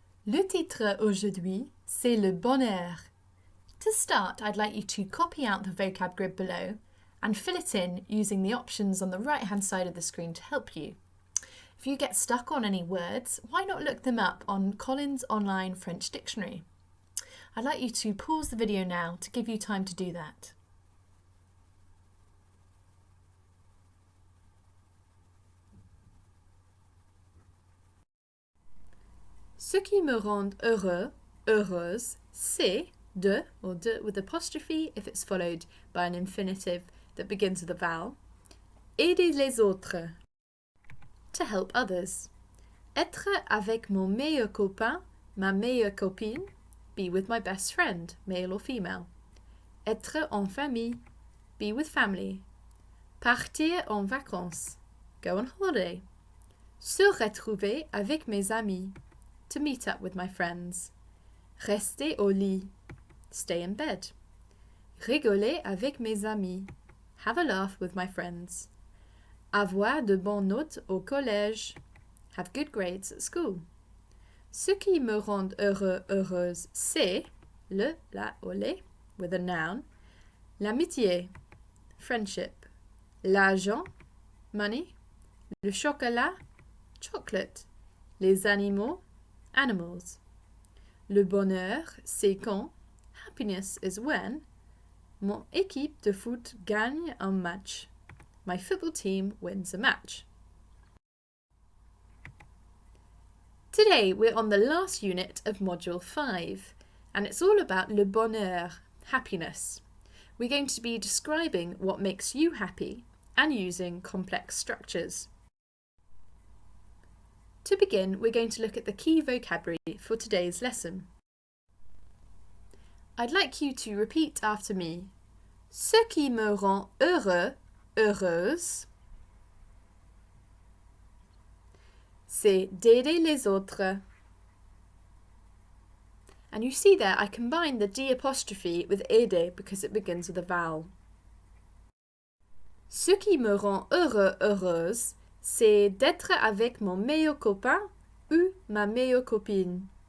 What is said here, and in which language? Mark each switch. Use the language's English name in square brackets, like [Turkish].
[French] Le titre aujourd'hui, c'est le bonheur. [English] To start, I'd like you to copy out the vocab grid below and fill it in using the options on the right-hand side of the screen to help you. If you get stuck on any words, why not look them up on Collins Online French Dictionary? I'd like you to pause the video now to give you time to do that. [French] Ce qui me rend heureux, heureuse, c'est de, [English] or de with apostrophe if it's followed by an infinitive that begins with a vowel. [French] Aider les autres, [English] to help others. [French] Être avec mon meilleur copain, ma meilleure copine, [English] be with my best friend, male or female. [French] Être en famille, [English] be with family. [French] Partir en vacances, [English] go on holiday. [French] Se retrouver avec mes amis, [English] to meet up with my friends. [French] Rester au lit, [English] stay in bed. [French] Rigoler avec mes amis, [English] have a laugh with my friends. [French] Avoir de bonnes notes au collège, [English] have good grades at school. [French] Ce qui me rend heureux, heureuse, c'est le, la ou les, [English] with a noun. [French] L'amitié, friendship. L'argent, money. Le chocolat, chocolate. Les animaux, animals. Le bonheur, c'est quand. [English] Happiness is when. [French] Mon équipe de foot gagne un match. [English] My football team wins a match. Today we're on the last unit of Module 5 and it's all about le bonheur, happiness. We're going to be describing what makes you happy and using complex structures. To begin, we're going to look at the key vocabulary for today's lesson. I'd like you to repeat after me. [French] Ce qui me rend heureux, heureuse, c'est d'aider les autres. [English] And you see there I combined the D apostrophe with aider because it begins with a vowel. [French] Ce qui me rend heureux, heureuse, c'est d'être avec mon meilleur copain ou ma meilleure copine.